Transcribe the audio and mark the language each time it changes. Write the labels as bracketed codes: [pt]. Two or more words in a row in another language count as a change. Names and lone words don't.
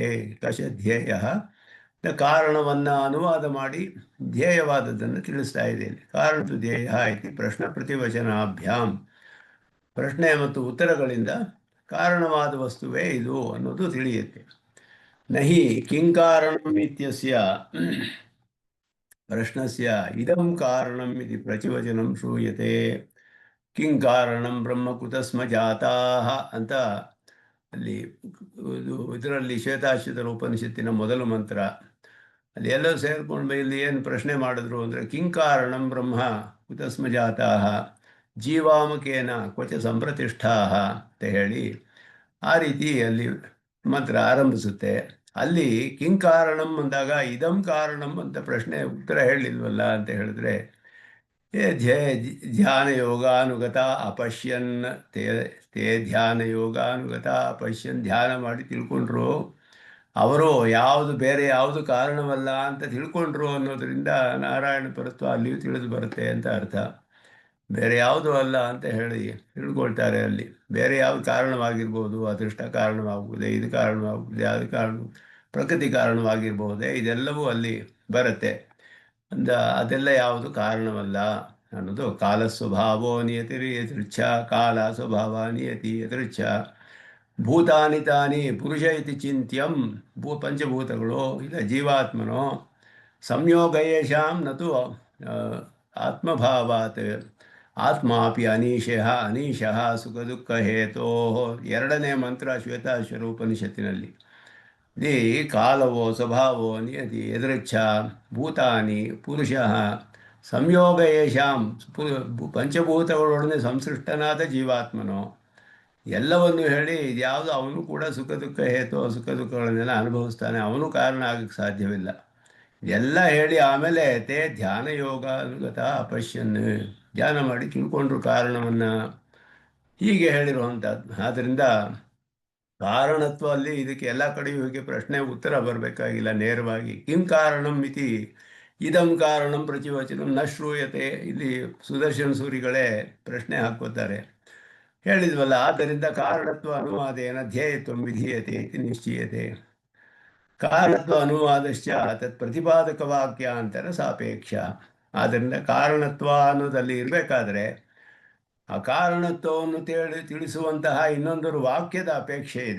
[kn] ಕಶ ಧ್ಯೇಯ ಕಾರಣವನ್ನು ಅನುವಾದ ಮಾಡಿ ಧ್ಯೇಯವಾದದ್ದನ್ನು ತಿಳಿಸ್ತಾ ಇದ್ದೇನೆ. [sa] ಕಾರಣತು ಧ್ಯೇಯ ಇತಿ ಪ್ರಶ್ನ ಪ್ರತಿವಚನಾಭ್ಯಾಂ, [kn] ಪ್ರಶ್ನೆ ಮತ್ತು ಉತ್ತರಗಳಿಂದ ಕಾರಣವಾದ ವಸ್ತುವೇ ಇದು ಅನ್ನೋದು ತಿಳಿಯುತ್ತೆ. [sa] ನಹಿ ಕಿಂಕಾರಣಂ ಇತ್ಯಸ್ಯ ಪ್ರಶ್ನಸ್ಯ ಇದಂ ಕಾರಣಂ ಇತಿ ಪ್ರತಿವಚನಂ ಶ್ರೂಯತೆ. ಕಿಂ ಕಾರಣಂ ಬ್ರಹ್ಮ ಕುತಸ್ಮ ಜಾತಾಹ [kn] ಅಂತ ಅಲ್ಲಿ ಇದರಲ್ಲಿ ಶ್ವೇತಾಶ್ವತರ ಉಪನಿಷತ್ತಿನ ಮೊದಲು ಮಂತ್ರ ಅಲ್ಲಿ ಎಲ್ಲರೂ ಸೇರ್ಕೊಂಡು ಇಲ್ಲಿ ಏನು ಪ್ರಶ್ನೆ ಮಾಡಿದ್ರು ಅಂದರೆ [sa] ಕಿಂ ಕಾರಣಂ ಬ್ರಹ್ಮ ಕುತಸ್ಮ ಜಾತಾಹ ಜೀವಾಮಕೇನ ಕ್ವಚ ಸಂಪ್ರತಿಷ್ಠಾಹ [kn] ಅಂತ ಹೇಳಿ ಆ ರೀತಿ ಅಲ್ಲಿ ಮಂತ್ರ ಆರಂಭಿಸುತ್ತೆ. ಅಲ್ಲಿ [sa] ಕಿಂ ಕಾರಣಂ [kn] ಅಂದಾಗ [sa] ಇದಂ ಕಾರಣಂ [kn] ಅಂತ ಪ್ರಶ್ನೆ ಉತ್ತರ ಹೇಳಿಲ್ವಲ್ಲ ಅಂತ ಹೇಳಿದ್ರೆ [sa] ಧ್ಯಾನ ಯೋಗಾನುಗತ ಅಪಶ್ಯನ್ ತೇ ಧ್ಯಾನ ಯೋಗಾನುಗತ ಅಪಶ್ಯನ್ [kn] ಧ್ಯಾನ ಮಾಡಿ ತಿಳ್ಕೊಂಡ್ರು ಅವರು ಬೇರೆ ಯಾವುದು ಕಾರಣವಲ್ಲ ಅಂತ ತಿಳ್ಕೊಂಡ್ರು ಅನ್ನೋದರಿಂದ ನಾರಾಯಣ ಪರತ್ವ ಅಲ್ಲಿಯೂ ತಿಳಿದು ಬರುತ್ತೆ ಅಂತ ಅರ್ಥ. ಬೇರೆ ಯಾವುದು ಅಲ್ಲ ಅಂತ ಹೇಳಿ ತಿಳ್ಕೊಳ್ತಾರೆ. ಅಲ್ಲಿ ಬೇರೆ ಯಾವುದು ಕಾರಣವಾಗಿರ್ಬೋದು, ಅದೃಷ್ಟ ಕಾರಣವಾಗುವುದೇ, ಇದು ಕಾರಣವಾಗುವುದೇ, ಅದು ಕಾರಣ ಪ್ರಕೃತಿ ಕಾರಣವಾಗಿರ್ಬೋದೇ, ಇದೆಲ್ಲವೂ ಅಲ್ಲಿ ಬರುತ್ತೆ. ಅದೆಲ್ಲ ಯಾವುದು ಕಾರಣವಲ್ಲ ಅನ್ನೋದು. [sa] ಕಾಲ ಸ್ವಭಾವೋ ನಿಯತಿರಿ ಯದೃಚ್ಛ, ಕಾಲ ಸ್ವಭಾವ ನಿಯತಿ ಯದೃಚ್ಛ, ಭೂತಾನಿ ತಾನಿ ಪುರುಷ ಇತಿ ಚಿಂತ್ಯಂ, [kn] ಪಂಚಭೂತಗಳು ಇಲ್ಲ [sa] ಜೀವಾತ್ಮನೋ ಸಂಯೋಗ ಯೇಷಾಂ ನತು ಆತ್ಮಭಾವಾತ್ ಆತ್ಮಾಪಿ ಅನೀಶಃ ಸುಖ ದುಃಖ ಹೇತೋ. [kn] ಎರಡನೇ ಮಂತ್ರ ಶ್ವೇತಾಶ್ವರ ಉಪನಿಷತ್ತಿನಲ್ಲಿ ದಿ [sa] ಕಾಲವೋ ಸ್ವಭಾವೋ ನಿಯತಿ ಎದೃಚ್ಛ ಭೂತಾನಿ ಪುರುಷಃ ಸಂಯೋಗ ಯೇಷಾಂ [kn] ಪಂಚಭೂತಗಳೊಡನೆ ಸಂಸೃಷ್ಟನಾದ ಜೀವಾತ್ಮನೋ ಎಲ್ಲವನ್ನು ಹೇಳಿ ಇದ್ಯಾವುದು ಅವನು ಕೂಡ ಸುಖ ದುಃಖ ಹೇತು ಸುಖ ದುಃಖಗಳನ್ನೆಲ್ಲ ಅನುಭವಿಸ್ತಾನೆ, ಅವನು ಕಾರಣ ಆಗಕ್ಕೆ ಸಾಧ್ಯವಿಲ್ಲ. ಎಲ್ಲ ಹೇಳಿ ಆಮೇಲೆ [sa] ತೇ ಧ್ಯಾನ ಯೋಗ ಅನುಗತ ಅಪಶ್ಯನ್, [kn] ಧ್ಯಾನ ಮಾಡಿ ತಿಳ್ಕೊಂಡ್ರು ಕಾರಣವನ್ನು, ಹೀಗೆ ಹೇಳಿರುವಂಥದ್ದು. ಆದ್ದರಿಂದ ಕಾರಣತ್ವ ಅಲ್ಲಿ ಇದಕ್ಕೆ ಎಲ್ಲ ಕಡೆಯೂ ಹೀಗೆ ಪ್ರಶ್ನೆ ಉತ್ತರ ಬರಬೇಕಾಗಿಲ್ಲ, ನೇರವಾಗಿ [sa] ಕಿಂ ಕಾರಣಂ ಮಿತಿ ಇದಂ ಕಾರಣಂ ಪ್ರತಿವಚನಂ ನ ಶ್ರೂಯತೆ. [kn] ಇಲ್ಲಿ ಸುದರ್ಶನ ಸೂರಿಗಳೇ ಪ್ರಶ್ನೆ ಹಾಕೋತಾರೆ, ಹೇಳಿದ್ವಲ್ಲ. [sa] ಆದ್ದರಿಂದ ಕಾರಣತ್ವ ಅನುವಾದೇನ ಧ್ಯೇಯತ್ವ ವಿಧೀಯತೆ ಇತಿ ನಿಶ್ಚೀಯತೆ. ಕಾರಣತ್ವ ಅನುವಾದಶ್ಚ ತತ್ ಪ್ರತಿಪಾದಕ ವಾಕ್ಯಾಂತರ ಸಾಪೇಕ್ಷ. [kn] ಆದ್ದರಿಂದ ಕಾರಣತ್ವ ಅನ್ನೋದಲ್ಲಿ ಇರಬೇಕಾದ್ರೆ ಆ ಕಾರಣತ್ವವನ್ನು ತಿಳಿಸುವಂತಹ ಇನ್ನೊಂದು ವಾಕ್ಯದ ಅಪೇಕ್ಷೆ ಇದೆ.